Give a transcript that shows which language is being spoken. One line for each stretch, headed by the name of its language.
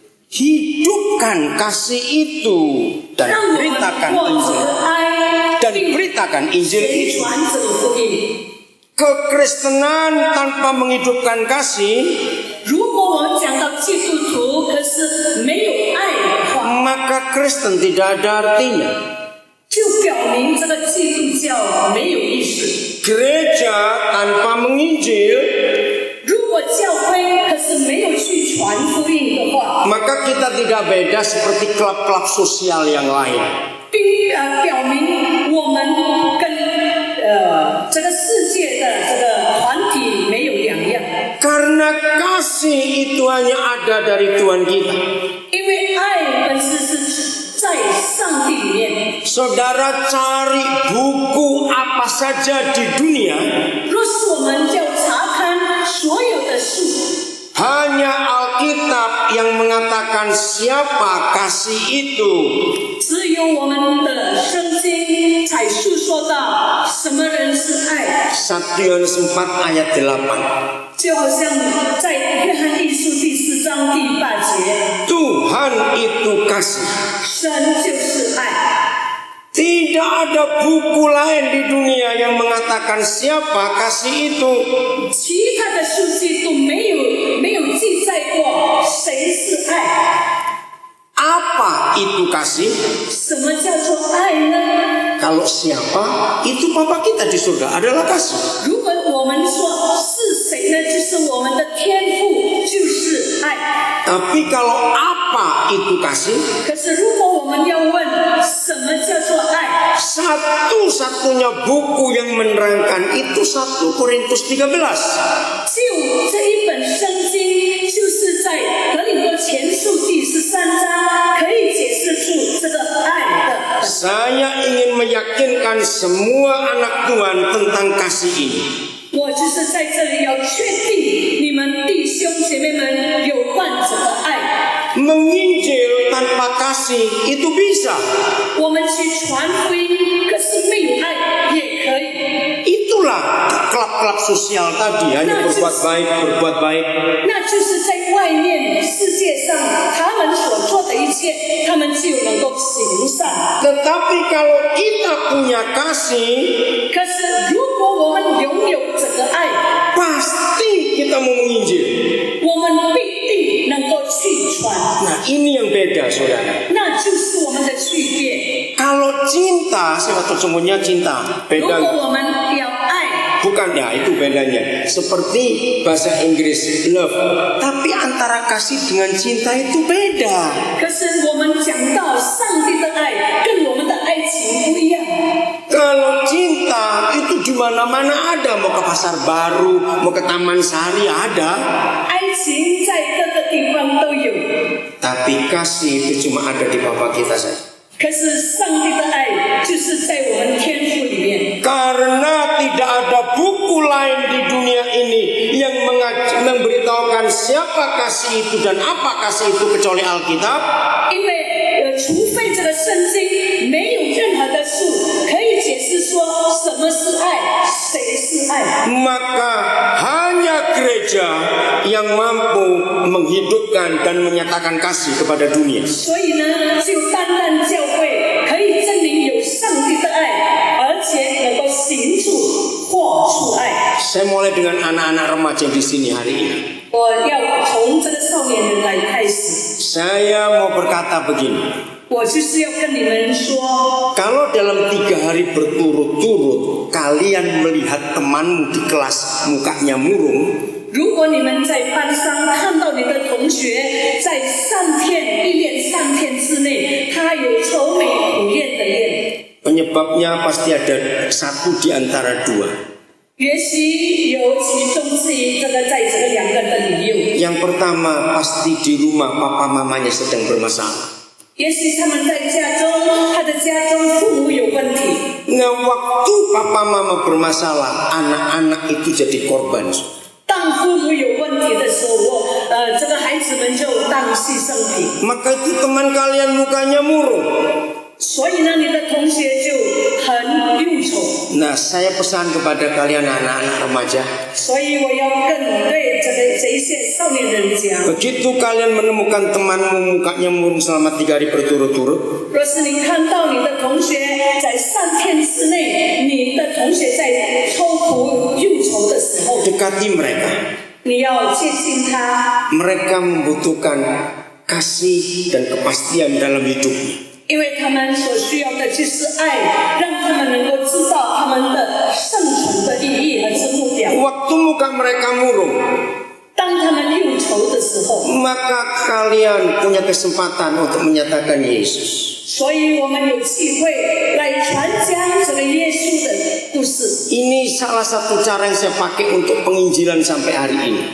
Indonesian: Hidupkan kasih itu dan
Chinese: 让我们
Indonesian: beritakan
Chinese: 或
Indonesian: Injil
Chinese: 出爱，
Indonesian: dan
Chinese: 并
Indonesian: beritakan Injil
Chinese: 宣
Indonesian: itu.
Chinese: 传这个福音。
Indonesian: Kekristenan tanpa menghidupkan kasih,
Chinese: 如果我们讲到基督徒，可是没有爱的话，
Indonesian: maka Kristen tidak ada artinya.
Chinese: 就表明这个基督教没有意思。
Indonesian: Gereja tanpa menginjil,
Chinese: 如果教会可是没有去传福音的话，
Indonesian: maka kita tidak beda seperti klub-klub sosial yang lain.
Chinese: 并表明我们跟这个世界的这个团体没有两样。
Indonesian: Karena kasih itu hanya ada dari Tuhan kita.
Chinese: 因为爱本身是在上帝里面。
Indonesian: Saudara cari buku apa saja di dunia,
Chinese: 若是我们要查看所有的书，
Indonesian: hanya Alkitab yang mengatakan siapa kasih itu.
Chinese: 只有我们的圣经才述说到什么人是爱。
Indonesian: 1 Yohanes 4 ayat 8.
Chinese: 就好像在约翰一书第4章第8节，
Indonesian: Tuhan itu kasih.
Chinese: 神就是爱。
Indonesian: Tidak ada buku lain di dunia yang mengatakan siapa kasih itu.
Chinese: 其他的书籍都没有记载过谁是爱。
Indonesian: Apa itu kasih?
Chinese: 什么叫做爱呢？
Indonesian: Kalau siapa, itu Bapa kita di surga adalah kasih.
Chinese: 如果我们说是谁呢？就是我们的天父，就是爱。
Indonesian: Tapi kalau apa itu kasih?
Chinese: 可是如果我们要问什么叫做爱，
Indonesian: Satu-satunya buku yang menerangkan itu 1 Korintus 13.
Chinese: 就这一本圣经，就是在格林多前书第13章，可以解释出这个爱的。
Indonesian: Saya ingin meyakinkan semua anak Tuhan tentang kasih ini.
Chinese: 我就是在这里要确定你们弟兄姐妹们有关这个爱。
Indonesian: Menginjil tanpa kasih itu bisa.
Chinese: 我们去传福音，可是没有爱也可以。
Indonesian: Itulah klub-klub sosial tadi, hanya berbuat baik.
Chinese: 那就是在外面世界上他们所做的一切，他们就能够行善。
Indonesian: Tetapi kalau kita punya kasih,
Chinese: 可是如果我们拥有这个爱，
Indonesian: pasti kita mau menginjil.
Chinese: 我们必定能够去传。
Indonesian: Nah, ini yang beda, saudara.
Chinese: 那就是我们的区别。
Indonesian: Kalau cinta, sesungguhnya cinta
Chinese: 如果
Indonesian: beda.
Chinese: 我们要爱，
Indonesian: Bukan ya, itu bedanya. Seperti bahasa Inggris love, tapi antara kasih dengan cinta itu beda.
Chinese: 可是我们讲到上帝的爱，跟我们的爱情不一样。
Indonesian: Kalau cinta itu di mana-mana ada, mau ke pasar baru, mau ke Taman Sari ada.
Chinese: 爱情在各个地方都有，
Indonesian: Tapi kasih itu cuma ada di Bapa kita saja.
Chinese: 可是上帝的爱就是在我们天赋里面。
Indonesian: Karena tidak ada buku lain di dunia ini yang memberitahukan siapa kasih itu dan apa kasih itu kecuali Alkitab.
Chinese: 因为除非这个圣经没有任何的书可以解释说什么是爱，谁是爱，
Indonesian: Maka hanya gereja yang mampu menghidupkan dan menyatakan kasih kepada dunia.
Chinese: 所以呢，就单单教会可以证明有上帝的爱，而且能够行出活出爱。
Indonesian: Saya mulai dengan anak-anak remaja di sini hari ini.
Chinese: 我要从这个少年人来开始，
Indonesian: Saya mau berkata begini.
Chinese: 我就是要跟你们说，
Indonesian: Kalau dalam 3 hari berturut-turut kalian melihat temanmu di kelas mukanya murung,
Chinese: 如果你们在班上看到你的同学在1连3天之内，他有愁眉苦脸的脸，
Indonesian: penyebabnya pasti ada satu di antara 2.
Chinese: 也许有其中之一，这个在这个2个的理由。
Indonesian: Yang pertama pasti di rumah papa mamanya sedang bermasalah.
Chinese: 也许他们在家中，他的家中父母有问题。
Indonesian: Nah, waktu papa mama bermasalah, anak-anak itu jadi korban.
Chinese: 当父母有问题的时候，这个孩子们就当牺牲品。
Indonesian: Maka itu teman kalian mukanya murung.
Chinese: 所以呢，你的同学就很忧愁。
Indonesian: Nah, saya pesan kepada kalian anak-anak remaja.
Chinese: 所以我要对这一些少年人讲，
Indonesian: Begitu kalian menemukan temanmu mukanya murung selama 3 hari berturut-turut,
Chinese: 若是你看到你的同学在3天之内，你的同学在愁苦忧愁的时候，
Indonesian: dekati mereka.
Chinese: 你要接近他，
Indonesian: Mereka membutuhkan kasih dan kepastian dalam hidupnya.
Chinese: 因为他们所需要的就是爱，让他们能够知道他们的生存的意义和之目标。
Indonesian: Waktu muka mereka murung,
Chinese: 当他们忧愁的时候，
Indonesian: maka kalian punya kesempatan untuk menyatakan Yesus.
Chinese: 所以我们有机会来传讲这个耶稣的故事。
Indonesian: Ini salah satu cara yang saya pakai untuk penginjilan sampai hari ini.